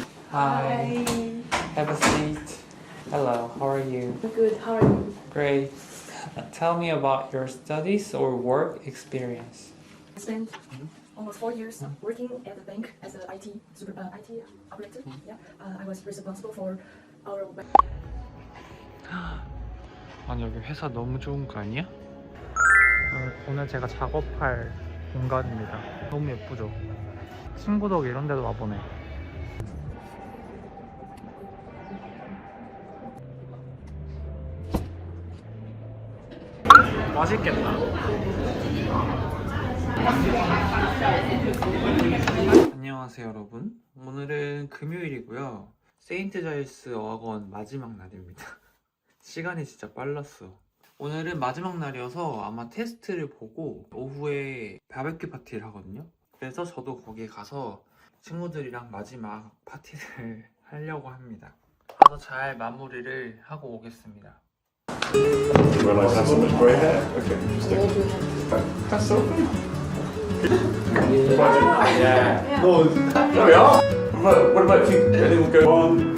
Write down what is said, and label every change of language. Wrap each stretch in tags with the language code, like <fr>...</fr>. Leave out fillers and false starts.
<en>Hi. Have a seat. Hello, how are you? Good, how are you? Great. Tell me about your studies or work experience. I spent almost 4 years working at the bank as an IT operator. Yeah, I was responsible for our web.</en> <ko>아니 여기 회사 너무 좋은 거 아니야? 오늘 제가 작업할 공간입니다. 너무 예쁘죠? 친구 덕에 이런 데도 와보네. 맛있겠다. 안녕하세요 여러분. 오늘은 금요일이고요. 세인트 자일스 어학원 마지막 날입니다. 시간이 진짜 빨랐어. 오늘은 마지막 날이어서 아마 테스트를 보고 오후에 바베큐 파티를 하거든요. 그래서 저도 거기에 가서 친구들이랑 마지막 파티를 하려고 합니다. 가서 잘 마무리를 하고 오겠습니다.</ko> <en>Realize I have so much grey hair. Okay, interesting. That's so good. Yeah. No, there we are. What about if you anyone go on?</en>